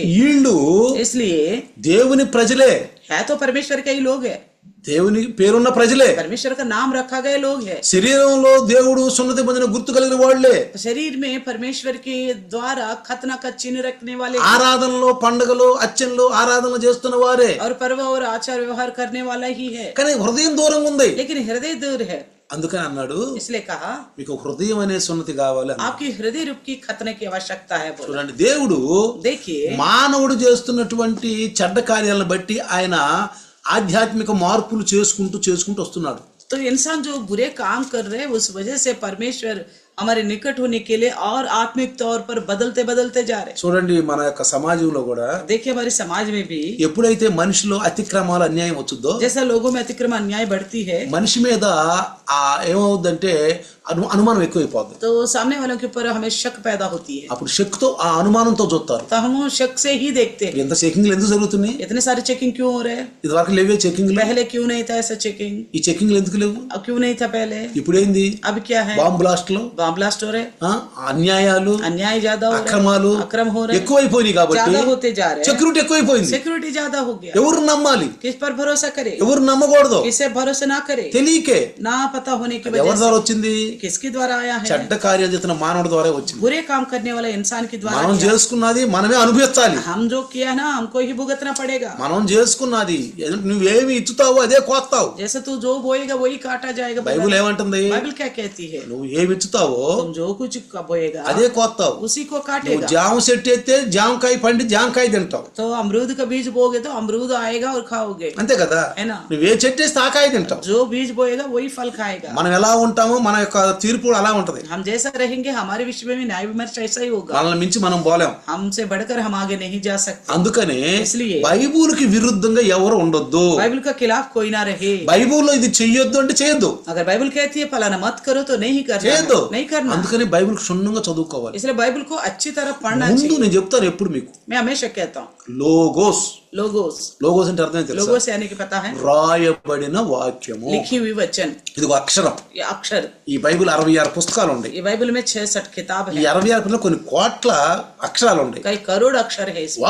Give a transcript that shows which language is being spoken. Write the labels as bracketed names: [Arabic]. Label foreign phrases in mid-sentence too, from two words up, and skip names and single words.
[Telugu] వీళ్ళు [Hindi] इसलिए [Telugu] దేవుని ప్రజలే, [Hindi] है तो परमेश्वर के ही लोग है, [Telugu] దేవుని పేరున్న ప్రజలే, [Hindi] परमेश्वर का नाम रखा गए लोग है। [Telugu] శరీరంలో దేవుడు సున్నతి పొందిన గుర్తు కలిగిన వాళ్లే, [Hindi] शरीर में परमेश्वर के द्वारा खतना का चिन्ह रखने वाले, [Telugu] ఆరాధనలో పండుగలు అర్చనలు ఆరాధనలు చేస్తున్న వారే, [Hindi] और पर्व और आचार व्यवहार करने वाला ही है, [Telugu] కానీ హృదయం దూరంగా ఉంది. [Hindi] लेकिन हृदय दूर है। [Telugu] అందుకని అన్నాడు, [Hindi] इसलिए कहा [Telugu] మీకు హృదయం అనే సున్నతి కావాలి అన్నాడు. [Hindi] आपकी हृदय रूप की खतने की आवश्यकता है। बोला। [Telugu] చూడండి, దేవుడు [Hindi] देखिए, [Telugu] మానవుడు చేస్తున్నటువంటి చెడ్డ కార్యాలను బట్టి ఆయన ఆధ్యాత్మిక మార్పులు చేసుకుంటూ వస్తున్నాడు. [Hindi] तो इंसान जो बुरे काम कर रहे हैं उस वजह से परमेश्वर हमारे निकट होने के लिए और आत्मिक तौर पर बदलते जा रहे हैं। [Telugu] చూడండి, మన యొక్క సమాజంలో కూడా [Hindi] देखिए, हमारे समाज में भी [Telugu] ఎప్పుడైతే మనిషిలో అతిక్రమాలు అన్యాయం వచ్చుద్దో, [Hindi] जैसा लोगों में अतिक्रम अन्याय बढ़ती है, [Telugu] మనిషి మీద ఏమవుద్దంటే అనుమానం ఎక్కువైపోద్ది. [Hindi] तो सामने वालों के ऊपर हमें शक पैदा होती है, [Telugu] అప్పుడు శక్తితో ఆ అనుమానంతో చూస్తారు. [Hindi] तो हम शक से ही देखते हैं। [Telugu] ఎంత చెకింగ్లు ఎందుకు జరుగుతున్నాయి? [Hindi] इतने सारे चेकिंग क्यों हो रहे हैं? [Telugu] ఇది వరకు లేవే చెకింగ్లు. [Hindi] पहले क्यों नहीं था ऐसा चेकिंग? [Telugu] ఈ చెకింగ్లు ఎందుకు లేవు? [Hindi] अब क्यों नहीं था पहले? [Telugu] ఇప్పుడు ఏంది? [Hindi] अब क्या है? [English] bomb blasts, bomb blast [Hindi] हो रहे, [Telugu] అన్యాయాలు, [Hindi] अन्याय ज्यादा हो रहे, [Telugu] అక్రమాలు [Hindi] अक्रम हो रहे, [Telugu] ఎక్కువైపోయినాయి కాబట్టి [Hindi] ज्यादा होते जा रहे, [Telugu] సెక్యూరిటీ ఎక్కువైపోయింది. [Hindi] सिक्योरिटी ज्यादा हो गया। [Telugu] ఎవరు నమ్మాలి, [Hindi] किस पर भरोसा करे, [Telugu] ఎవరు నమ్మకూడదు [Hindi] किसे भरोसा ना करे, [Telugu] తెలియకే. [Hindi] ना पता होने की [Telugu] ఎవరి [Hindi] वजह [Telugu] ద్వారా వచ్చింది? [Hindi] से किसके द्वारा आया है? [Telugu] చెడ్డ కార్యాలు చేస్తున్న మానవుడి ద్వారా వచ్చింది. [Hindi] बुरे काम करने वाला इंसान के द्वारा [Telugu] మనం చేసుకున్నది మనమే అనుభవించాలి. [Hindi] हम जो किया ना हमको ही भुगतना पड़ेगा. [Telugu] మనం చేసుకున్నది నువ్వేమి ఇచ్చుతావో అదే కోస్తావు. [Hindi] जैसे तू जो बोएगा वही काटा जाएगा. [Telugu] బైబిల్ ఏమంటుంది? [Hindi] बाइबल क्या कहती है? [Telugu] నువ్వు ఏమి ఇచ్చుతావో [Hindi] तुम जो कुछ बोएगा [Telugu] అదే కోస్తావు. [Hindi] उसी को [Telugu] నువ్వు [Hindi] काटेगा. [Telugu] జామ చెట్టు ఎత్తే జామకాయ పండి జామకాయ తింటావు. [Hindi] तो अमरूद का बीज बोगे तो अमरूद आएगा और खाओगे, [Telugu] అంతే కదా? [Hindi] है ना? [Telugu] నువ్వే చెట్టు వేస్తే ఆ కాయ తింటావు. [Hindi] जो बीज बोएगा वही फल खाएगा. [Telugu] మనం ఎలా ఉంటామో మన యొక్క తీర్పు కూడా అలా ఉంటది. [Hindi] हम जैसा रहेंगे हमारे विश्व में न्याय विमर्श ऐसा ही होगा. [Telugu] మనల్ని మించి మనం పోలేం. [Hindi] हमसे बढ़कर हम आगे नहीं जा सकते. [Telugu] అందుకనే [Hindi] इसलिए [Telugu] బైబిల్కి విరుద్ధంగా ఎవరు ఉండొద్దు. [Hindi] बाइबल के खिलाफ कोई ना रहे. [Telugu] బైబిల్లో ఇది చెయ్యొద్దు అంటే చేయొద్దు. [Hindi] अगर बाइबल कहती है फलाना मत करो तो नहीं करना [Telugu] చేయొద్దు. [Hindi] है, नहीं करना. [Telugu] అందుకని బైబిల్ క్షుణ్ణంగా చదువుకోవాలి. [Hindi] इसलिए बाइबल को अच्छी तरह पढ़ना [Telugu] ముందు [Hindi] चाहिए. [Telugu] నేను చెప్తాను ఎప్పుడు మీకు [Hindi] मैं हमेशा कहता हूँ [Telugu] లోగోస్. [Hindi] लोगोस. [Telugu] లోగోస్ అంటే అర్థం తెలుసా? [Hindi] लोगोस यानी कि पता है [Telugu] రాయబడిన వాక్యము. [Hindi] लिखी हुई वचन, [Telugu] ఇది ఒక అక్షరం. [Hindi] ये अक्षर. [Telugu] ఈ బైబిల్ 66 పుస్తకాలు ఉన్నాయి. [Hindi] ये बाइबल में 66 किताब [Telugu] ఈ [Hindi] है. [Telugu] 66 కొన్ని కోట్ల అక్షరాలు ఉన్నాయి. [Hindi] कई करोड़ अक्षर है इसमें,